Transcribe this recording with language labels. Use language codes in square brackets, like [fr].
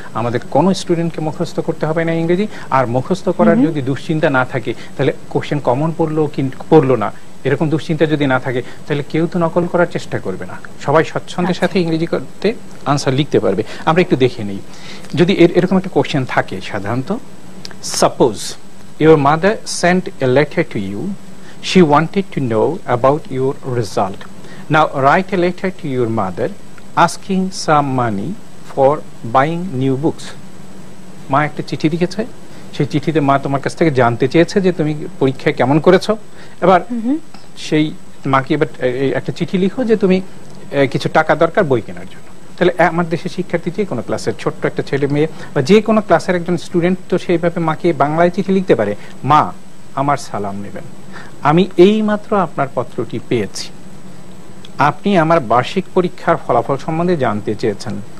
[bn] আমাদের কোনো স্টুডেন্টকে মুখস্থ করতে হবে না ইংরেজি। আর মুখস্থ করার যদি দুশ্চিন্তা না থাকে, তাহলে কোশ্চেন কমন পড়লো কি পড়লো না, এরকম দুশ্চিন্তা যদি না থাকে, তাহলে কেউ তো নকল করার চেষ্টা করবে না। সবাই স্বচ্ছন্দের সাথে ইংরেজি করতে আনসার লিখতে পারবে। আমরা একটু দেখে নেই, যদি এরকম একটা কোশ্চেন থাকে সাধারণত, [en] Suppose your mother sent a letter to you, she wanted to know about your result. Now write a letter to your mother asking some money for buying new books. [bn] মা একটা চিঠি লিখেছে, সেই চিঠিতে মা তোমার কাছ থেকে জানতে চেয়েছে যে তুমি পরীক্ষায় কেমন করেছো। এবার সেই মাকে এবার একটা চিঠি লিখো যে তুমি কিছু টাকা দরকার বই কেনার জন্য। তাহলে আমার দেশের শিক্ষার্থী যে কোনো ক্লাসের ছোট্ট একটা ছেলে মেয়ে বা যে কোনো ক্লাসের একজন স্টুডেন্ট তো সেইভাবে মাকে বাংলায় চিঠি লিখতে পারে, মা আমার সালাম নেবেন, আমি এই মাত্র আপনার পত্রটি পেয়েছি, আপনি আমার বার্ষিক পরীক্ষার ফলাফল সম্বন্ধে জানতে চেয়েছেন।